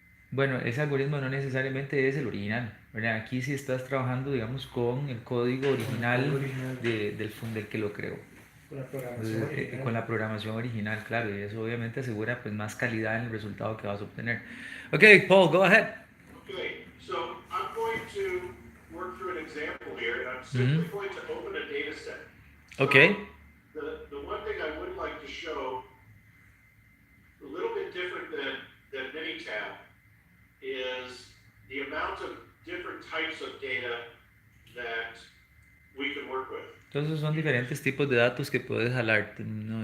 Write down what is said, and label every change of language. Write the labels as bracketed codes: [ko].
[es] Bueno, ese algoritmo no necesariamente es el original, ¿verdad? Aquí sí estás trabajando, digamos, con el código original del que lo creó. Con la programación Entonces, original. con la programación original, claro, y eso obviamente asegura pues más calidad en el resultado que vas a obtener. [en] Ok, Paul, go ahead. Okay, so I'm going to work through an example here, and I'm Mhm. simply going to open a data set. Okay. The one thing I would like to show, a little bit different than MINITAB, is the amount of different types of data that we can work with. [es] Entonces son diferentes tipos de datos que puedes jalar, ¿no?